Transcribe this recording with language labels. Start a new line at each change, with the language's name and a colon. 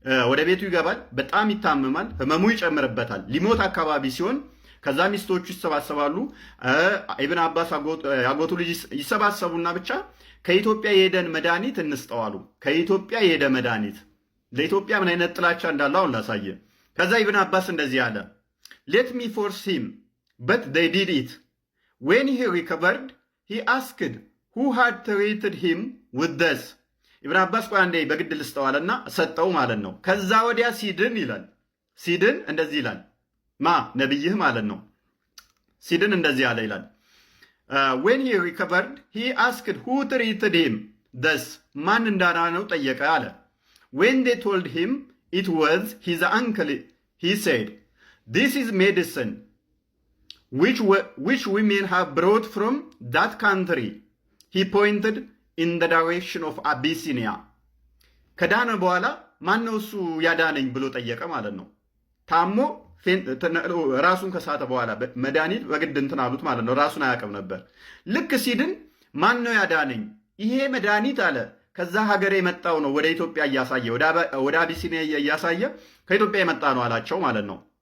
Amharic: ወደ ቤቱ ይገባል፣ በጣም ይታመማል፣ ህመሙ ይጨምርበታል። ሊሞት አካባቢ ሲሆን ከዛ ሚስቶቹ ይሰባሰባሉ። ኢብን አባስ ያጎቱ ልጅ ይሰባሰቡና ብቻ ከኢትዮጵያ የሄደን መድኃኒት እንስጠዋሉ። ከኢትዮጵያ የሄደ መድኃኒት ለኢትዮጵያ ምን አይነት ጥላቻ እንዳለው አሁን ላሳየ። ከዛ ኢብን አባስ እንደዚህ አለ
English: Let me force him but they did it. When he recovered he asked who had treated him with this.
Amharic: ኢብን አባስ ቆይ አንዴ በግድ ልስጠዋልና ሰጠው ማለት ነው። ከዛ ወዲያ ሲድን ይላል ሲድን እንደዚህ ይላል ማ ነብይህ ማለት ነው። ሲድን እንደዚህ አለ ይላል
English: when he recovered he asked who treated him this.
Amharic: ማን እንዳዳነው ጠየቀ አለ።
English: when they told him it was his uncle he said this is medicine which women have brought from that country. He pointed in the direction of Abyssinia.
Amharic: ከዳነ በኋላ ማነው እሱ ያዳነኝ ብሎ ጠየቀ ማለት ነው። ታሞ ራሱን ከሳተ በኋላ መድኃኒት በግድ እንትን አሉት ማለት ነው። ራሱን አያውቅም ነበር። ልክ ሲድን ማነው ያዳነኝ? ይሄ መድኃኒት አለ ከዛ ሀገር የመጣው ነው። ወደ ኢትዮጵያ እያሳየ ወደ አቢሲኒያ እያሳየ ከኢትዮጵያ የመጣ ነው አላቸው ማለት ነው።